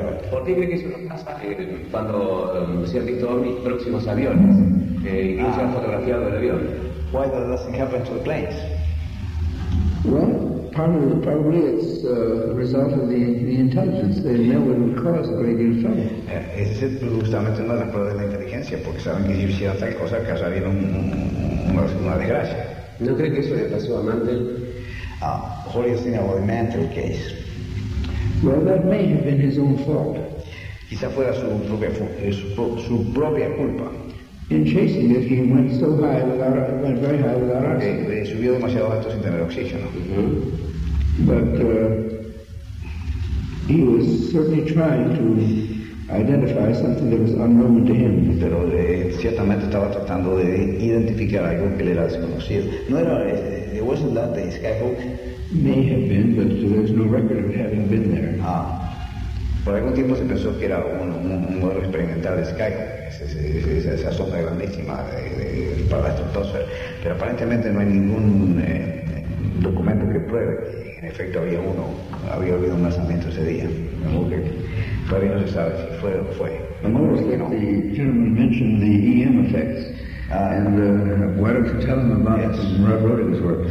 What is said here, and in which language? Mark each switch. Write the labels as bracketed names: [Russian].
[Spanish] ¿Por qué cree que eso no pasa cuando se han visto ovnis próximos aviones, incluso han fotografiado el avión? [English] Why does that doesn't happen to the planes? Well, probably it's a result of the intelligence. They know it would cause a great deal of trouble. [Spanish] Ese es justamente una de las pruebas de la inteligencia, porque saben que si hicieron tal cosa, causaría una desgracia. ¿No cree que eso le pasó a Mantell? [English] What do you think about the Mantell case? Well, that may have been his own fault. [Spanish] Quizá fuera su propia culpa. [English] In chasing it, he went so high went very high without oxygen. [Spanish] Subió demasiado alto sin tener oxígeno. [English] But he was certainly trying to identify something that was unknown to him. [Spanish] Pero ciertamente estaba tratando de identificar algo que le era desconocido. No era, [English] it wasn't that the skyhook. May have been, but there's no record of having been there. [Spanish] Por algún tiempo se pensó que era un modelo experimental de skyhook, esa sonda grandísima para la estratosfera. Pero aparentemente no hay ningún documento que pruebe que en efecto había uno, había habido un lanzamiento ese día. Todavía no se sabe si fue o fue. [English] The gentleman mentioned the EM effects. Why don't you tell him about Rod Roding's work?